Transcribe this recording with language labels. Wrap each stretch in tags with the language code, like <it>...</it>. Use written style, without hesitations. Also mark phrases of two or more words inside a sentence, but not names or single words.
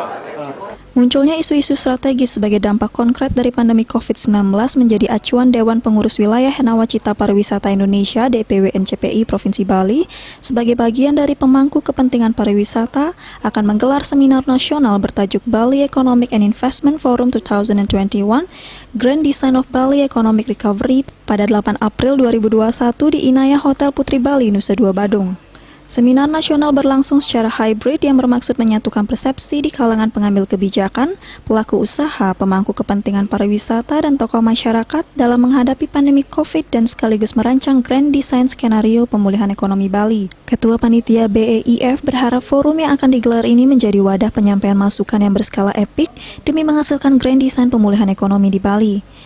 <id>Munculnya isu-isu strategis sebagai dampak konkret dari pandemi COVID-19 menjadi acuan Dewan Pengurus Wilayah Nawacita Pariwisata Indonesia DPW NCPI Provinsi Bali sebagai bagian dari pemangku kepentingan pariwisata akan menggelar seminar nasional bertajuk</id> <en>Bali Economic and Investment Forum 2021 Grand Design of Bali Economic Recovery</en> <id>pada 8 April 2021 di Inaya Hotel Putri Bali, Nusa Dua Badung. Seminar nasional berlangsung secara hybrid yang bermaksud menyatukan persepsi di kalangan pengambil kebijakan, pelaku usaha, pemangku kepentingan pariwisata, dan tokoh masyarakat dalam menghadapi pandemi COVID dan sekaligus merancang</id> <en>grand design</en> <id>skenario pemulihan ekonomi Bali. Ketua Panitia BEIF berharap forum yang akan digelar ini menjadi wadah penyampaian masukan yang berskala epik demi menghasilkan</id> <en>grand design</en> <id>pemulihan ekonomi di Bali.</id>